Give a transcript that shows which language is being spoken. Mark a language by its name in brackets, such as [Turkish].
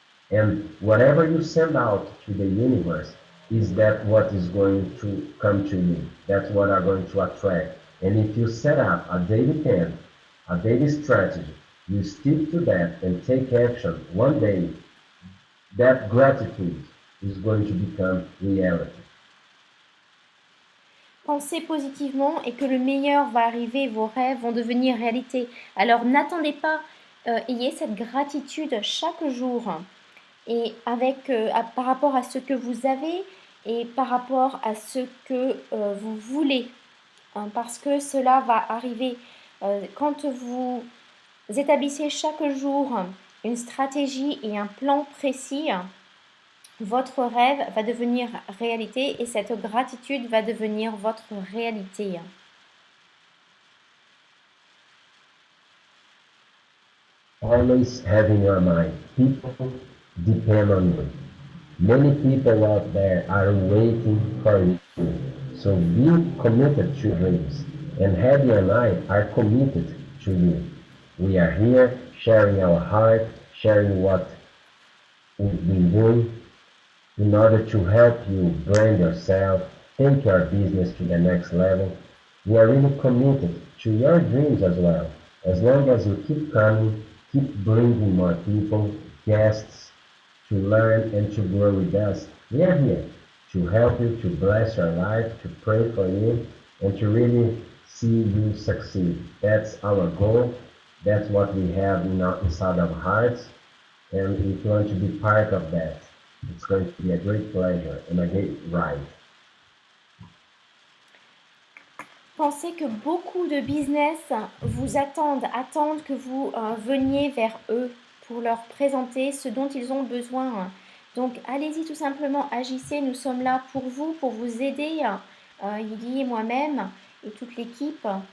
[English] And whatever you send out to the universe is that what is going to come to you. That's what are going to attract. And if you set up a daily plan, a daily strategy, you stick to that and take action, one day that gratitude is going to become reality. [French] Pensez positivement et que le meilleur va arriver, vos rêves vont devenir réalité. Alors n'attendez pas, ayez cette gratitude chaque jour et par rapport à ce que vous avez et par rapport à ce que vous voulez, parce que cela va arriver. Quand vous établissez chaque jour une stratégie et un plan précis, votre rêve va devenir réalité et cette gratitude va devenir votre réalité. [English] Always have in your mind, people depend on you. Many people out there are waiting for you. So be committed to dreams. And Hedy and I are committed to you. We are here sharing our heart, sharing what we've been doing in order to help you brand yourself, take your business to the next level. We are really committed to your dreams as well. As long as you keep coming, keep bringing more people, guests, to learn and to grow with us. We are here. to help you, to bless your life, to pray for you, and to really see you succeed. That's our goal. That's what we have inside our hearts. And if you want to be part of that, it's going to be a great pleasure and a great ride. [French] Pensez que beaucoup de business vous attendent que vous veniez vers eux pour leur présenter ce dont ils ont besoin. Donc allez-y tout simplement, agissez, nous sommes là pour vous aider, Yidi et moi-même et toute l'équipe.